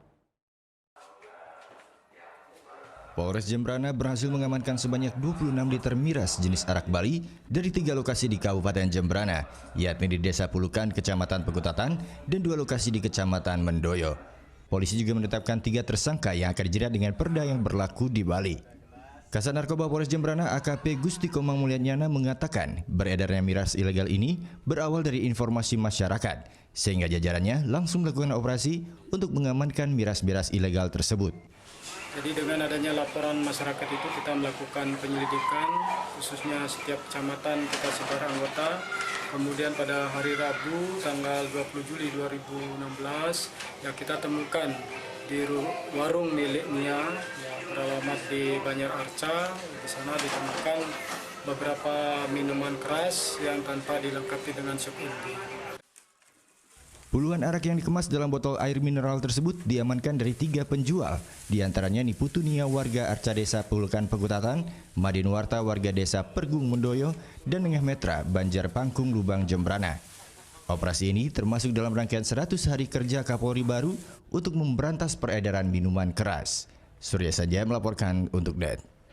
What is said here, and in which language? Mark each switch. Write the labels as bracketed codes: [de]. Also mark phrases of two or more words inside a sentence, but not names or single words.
[id] Polres Jemberana berhasil mengamankan sebanyak 26 liter miras jenis arak Bali dari 3 lokasi di Kabupaten Jemberana, yakni di Desa Pulukan, Kecamatan Pekutatan, dan 2 lokasi di Kecamatan Mendoyo. Polisi juga menetapkan 3 tersangka yang akan dijerat dengan perda yang berlaku di Bali. Kasat Narkoba Polres Jemberana AKP Gusti Komang Mulyanyana mengatakan beredarnya miras ilegal ini berawal dari informasi masyarakat, sehingga jajarannya langsung melakukan operasi untuk mengamankan miras-miras ilegal tersebut. Jadi dengan adanya laporan masyarakat itu kita melakukan penyelidikan, khususnya setiap kecamatan kita sebar anggota. Kemudian pada hari Rabu tanggal 20 Juli 2016 ya kita temukan di warung milik Nia ya, beralamat di Banjar Arca. Di sana ditemukan beberapa minuman keras yang tanpa dilengkapi dengan syok inti. Puluhan arak yang dikemas dalam botol air mineral tersebut diamankan dari 3 penjual, diantaranya Niputu Nia warga Arca Desa Pulukan Pekutatan, Madinwarta warga Desa Pergung Mendoyo, dan Nengah Metra Banjar Pangkung Lubang Jemberana. Operasi ini termasuk dalam rangkaian 100 hari kerja Kapolri baru untuk memberantas peredaran minuman keras. Surya Saja melaporkan untuk DET.